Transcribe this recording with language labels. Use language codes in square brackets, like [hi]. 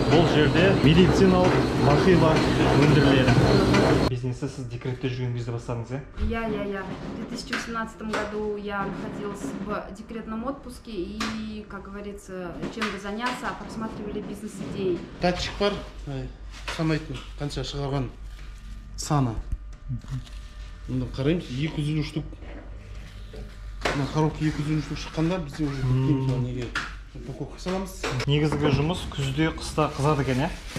[kk] Бұл жерде медициналық бахила өндіріледі. Бизнесті сіз декретте жүрген кезде бастадыңыз, иә? [ru] Я. В 2018 году я находилась в декретном отпуске и, как говорится, чем бы заняться, просматривали бизнес-идеи. [kk] Датчик бар, санайтын, қанша шығарған саны. Мұнда қараймыз, 250 штук. Мына коробка 250 штук шыққанда бізде уже біткен неге упаковка саламыз. Негізгі жұмыс күзде, қыста қызады екен, иә?